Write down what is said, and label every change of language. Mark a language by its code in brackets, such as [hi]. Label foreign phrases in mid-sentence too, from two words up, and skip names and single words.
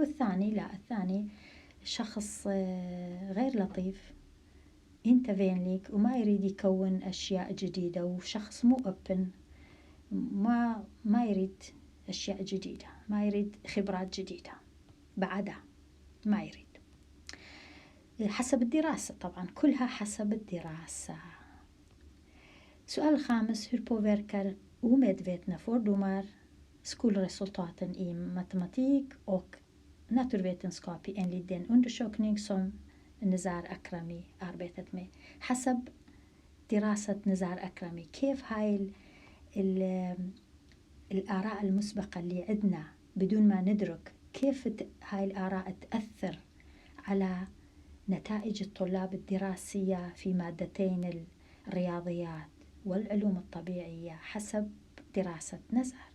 [ar] والثاني لا، الثاني شخص غير لطيف، انت فين ليك وما يريد يكون أشياء جديدة، وشخص مو أوبن، ما يريد أشياء جديدة، ما يريد خبرات جديدة، بعدها ما يريد. حسب الدراسة طبعا، كلها حسب الدراسة. سؤال الخامس [sv] hur påverkar omedvetna fördomar skolresultaten i matematik och naturvetenskap enligt den undersökning som نزار أكرمي arbetat med. [ar] حسب دراسة نزار أكرمي، كيف هاي الآراء المسبقة اللي عندنا بدون ما ندرك، كيف هاي الآراء تأثر على نتائج الطلاب الدراسية في مادتين الرياضيات والعلوم الطبيعية حسب دراسة نزار.